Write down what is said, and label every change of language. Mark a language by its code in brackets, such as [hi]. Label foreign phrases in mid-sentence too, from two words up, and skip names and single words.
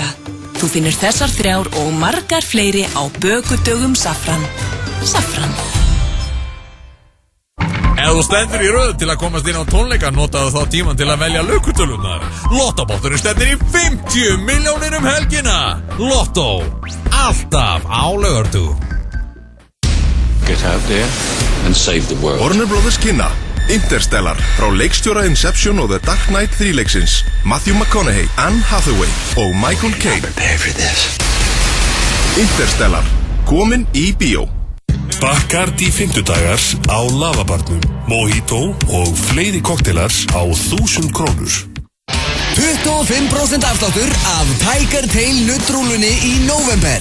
[is] Þú finnur þessar 3 og margar fleiri á bökudögum Safran. Safran. Ef þú stendur í röð til að komast inn á tónleika, notaðu þá tíman til að velja lukutölunar. Lottóbátturinn stendur í 50 milljónir helgina. Lottó. Alltaf á laugardögum. [en] Get out there and save the world. [is] Warner Brothers kynna Interstellar frá leikstjóra Inception og The Dark Knight 3 leiksins. Matthew McConaughey, Anne Hathaway og Michael Caine. [en] Prepare for this. [is] Interstellar, komin í bíó. Bacardi 50 dagar á lavabarnum, mojito og fleiri koktelar á 1000 krónur. 25% afsláttur af Tiger Tail nuttrúlunni í november.